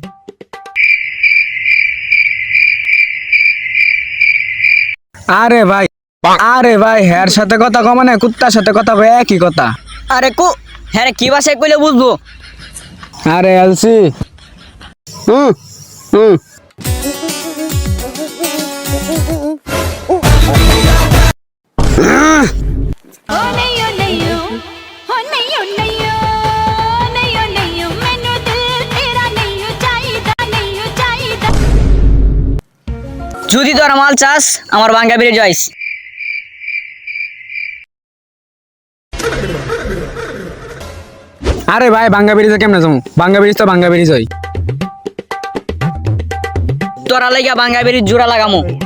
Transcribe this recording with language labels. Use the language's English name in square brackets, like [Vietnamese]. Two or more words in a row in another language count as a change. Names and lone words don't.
[Bangla] আরে ভাই হের সাথে কথা কম মানে কুত্তার সাথে কথা কয় একই কথা। আরে কো হ্যাঁ রে, কি ভাষায় কইলে বুঝবো? আরে এলসি হুম হুম [Punjabi] ਓ ਨਈਓ ਨਈਓ ਹੋ ਨਈਓ ਨਈਓ ਨਈਓ ਨਈਓ ਮੈਨੂੰ ਦਿਲ ਤੇਰਾ ਨਈਓ ਚਾਹੀਦਾ ਨਈਓ ਚਾਹੀਦਾ [Bangla] যদি তোর মাল চাস আমার বাঙ্গা বেরিয়ে যাইস। আরে ভাই বাঙ্গা ব্রিজে কেমনে যাবো? বাঙ্গা ব্রিজ তো বাঙ্গা ব্রিজ হয়। তোরা লাইগা বাঙ্গা বেরিয়ে জোড়া লাগামু।